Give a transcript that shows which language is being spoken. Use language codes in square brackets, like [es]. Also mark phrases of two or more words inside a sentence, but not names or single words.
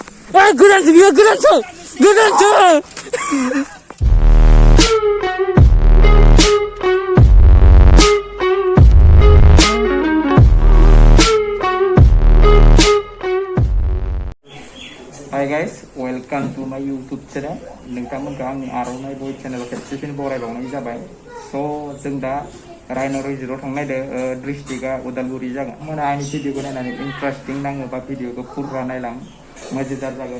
[brx] गोदानसो बियो गोदानसो [en] Hi guys, welcome to my YouTube channel. [brx] नोंथांमोनखौ आंनि आर'नाइ बय चेनेलाव खेबसेसिम बरायबावनाय जाबाय। जों दा रायन' रिजर्टआव थांनो नागिरदों। डिस्ट्रिक्टआ उदालगुरि जागोन। मोना आंनि भिडिअखौ नायनानै इन्टारेस्टिं नाङोबा भिडिअखौ फुरा नायलां मजेदार जागोन।